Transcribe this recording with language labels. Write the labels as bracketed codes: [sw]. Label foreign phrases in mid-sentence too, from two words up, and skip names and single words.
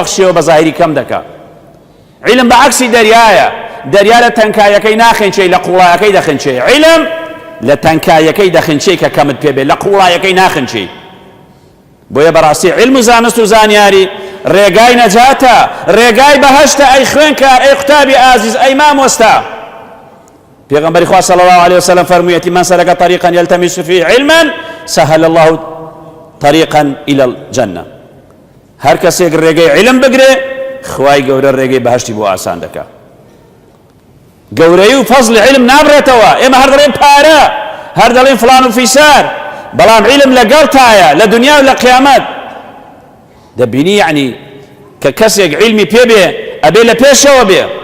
[ckb] بەخشیەوە بە زاهیری کەم دەکا علم بەعەکسی دەریایە دەریا لە تەنکایەکەی ناخێنچێ لە قوڵایەکەی دەخێنچێ علم لە تەنکایەکەی دەخێنچێ کە کەمت پێ بێ لە قوڵایەکەی ناخێنچێ بۆیە بەڕاستی علم و زانست و زانیاری ڕێگای نەجاتە ڕێگای بەهەشتە ئەی خوێنکار ئەی قوتابی ئازیز ئەی مامۆستا پێغەمبەری خوا صلی [ar] الله عليه وسلم [ckb] فەرموویەتی [ar] من سەلەکە طریقا یلتەمیس فیه علما سهل الله طریقا إلى الجنة [ckb] هەر کەسێک ڕێگەی علم بگرێ خوای گەورە ڕێگەی بەهەشتی بۆ ئاسان دەکا گەورەی و فەزلی علم نابڕێتەوە ئێمە هەر دەڵێن پارە هەر دەڵێن فلان و فیسار بەڵام علم لەگەڵ تایە لە دنیا و لە قیامەت دەبینی یعنی کە کەسێک علمی پێ بێ ئەبێ لە پێشەوە بێ